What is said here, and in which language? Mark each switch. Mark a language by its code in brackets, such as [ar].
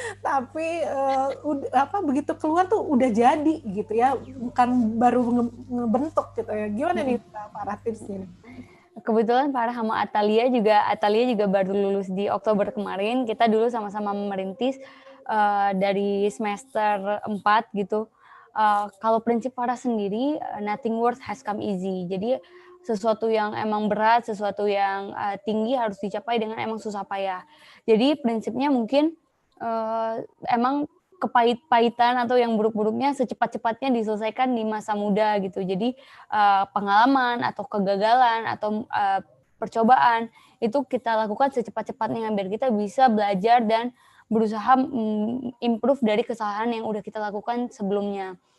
[id] Tapi begitu keluar tuh udah jadi gitu ya, bukan baru ngebentuk gitu ya. Gimana nih Mbak Farah tipsnya? Kebetulan Farah sama Atalia juga baru lulus di Oktober kemarin. Kita dulu sama-sama merintis dari semester 4 gitu. Kalau prinsip Farah sendiri, [en] nothing worth has come easy. [id] Jadi sesuatu yang emang berat, sesuatu yang tinggi harus dicapai dengan emang susah payah. Jadi prinsipnya mungkin emang kepahit-pahitan atau yang buruk-buruknya secepat-cepatnya diselesaikan di masa muda gitu. Jadi pengalaman atau kegagalan atau percobaan itu kita lakukan secepat-cepatnya biar kita bisa belajar dan berusaha improve dari kesalahan yang udah kita lakukan sebelumnya.